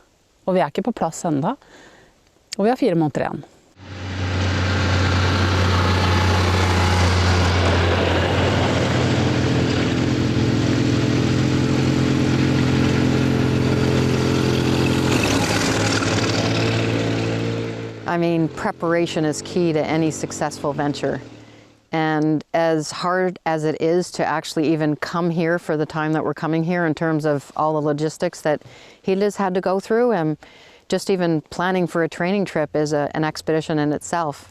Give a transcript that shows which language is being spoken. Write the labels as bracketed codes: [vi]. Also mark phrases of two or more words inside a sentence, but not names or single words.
[no] Og vi ikke på plass enda. Og vi har 4 måneder igjen. [en] I mean, preparation is key to any successful venture. And as hard as it is to actually even come here for the time that we're coming here in terms of all the logistics that Hilde's had to go through, and just even planning for a training trip is an expedition in itself.